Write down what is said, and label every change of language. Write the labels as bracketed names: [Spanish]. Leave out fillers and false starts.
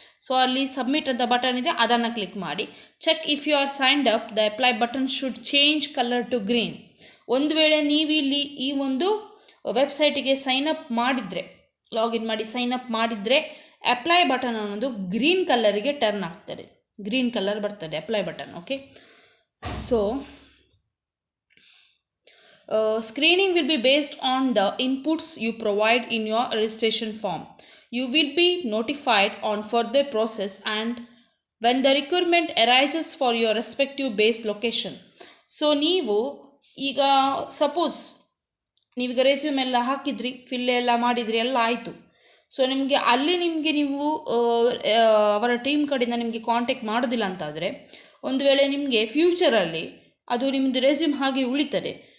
[Kannada] So ಅಲ್ಲಿ submit ಅಂತ button ಇದೆ, ಅದನ್ನು ಕ್ಲಿಕ್ ಮಾಡಿ. [English] Check if you are signed up, the apply button should change colour to green. [Kannada] ಒಂದು ವೇಳೆ ನೀವು ಇಲ್ಲಿ ಈ ಒಂದು ವೆಬ್ಸೈಟಿಗೆ ಸೈನ್ ಅಪ್ ಮಾಡಿದರೆ, ಲಾಗಿನ್ ಮಾಡಿ ಸೈನ್ ಅಪ್ ಮಾಡಿದರೆ, ಅಪ್ಲೈ ಬಟನ್ ಅನ್ನೋದು ಗ್ರೀನ್ ಕಲರಿಗೆ ಟರ್ನ್ ಆಗ್ತದೆ, ಗ್ರೀನ್ ಕಲರ್ ಬರ್ತದೆ apply button. [English] Okay, so screening will be based on the inputs you provide in your registration form. You will be notified on further process and when the requirement arises for your respective base location. [Kannada] So ನೀವು ಈಗ suppose ನೀವೀಗ resume ಎಲ್ಲ ಹಾಕಿದ್ರಿ, fill ಎಲ್ಲ ಮಾಡಿದ್ರಿ, ಎಲ್ಲ ಆಯಿತು. So ನಿಮಗೆ ಅಲ್ಲಿ ನೀವು ಅವರ ಟೀಮ್ ಕಡೆಯಿಂದ ನಿಮಗೆ ಕಾಂಟ್ಯಾಕ್ಟ್ ಮಾಡೋದಿಲ್ಲ ಅಂತಾದರೆ, ಒಂದು ವೇಳೆ ನಿಮಗೆ ಫ್ಯೂಚರಲ್ಲಿ ಅದು ನಿಮ್ಮದು ರೆಸ್ಯೂಮ್ ಹಾಗೆ ಉಳಿತದೆ.